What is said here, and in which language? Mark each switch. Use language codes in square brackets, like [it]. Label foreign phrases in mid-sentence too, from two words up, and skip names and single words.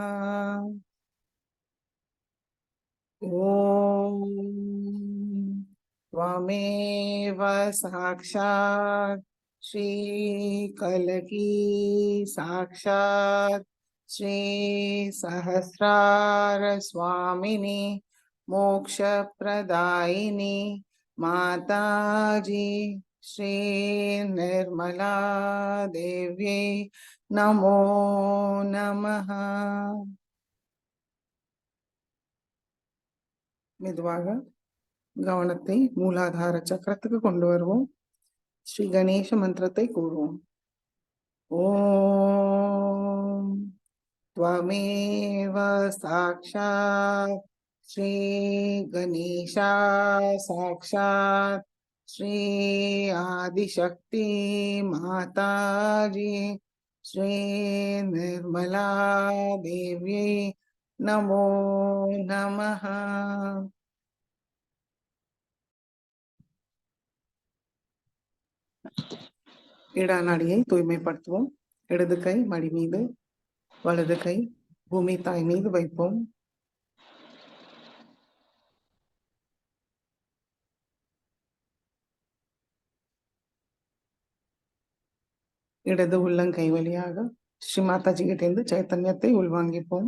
[sa] ॐ त्वमेव साक्षात् श्रीकल्की साक्षात् श्री सहस्रार स्वामिनी मोक्षप्रदायिनी माताजी श्री निर्मला देव्यै नमो नमः। [ta] மெதுவாக கவனத்தை மூலாதார சக்கரத்துக்கு கொண்டு வருவோம். ஸ்ரீ கணேச மந்திரத்தை கூறுவோம். [sa] ஓம் त्वमेव साक्षात् श्री गणेशा साक्षात् श्री आदिशक्ति माताजी श्री निर्मला देव्यै नमो नमः। [ta] இடாநாடியை தூய்மைப்படுத்துவோம். இடது கை மடி மீது, வலது கை பூமி தாய் மீது வைப்போம். இடது உள்ளங்கை வழியாக ஸ்ரீ மாதாஜி கிட்ட இருந்து சைத்தன்யத்தை உள்வாங்கிப்போம்.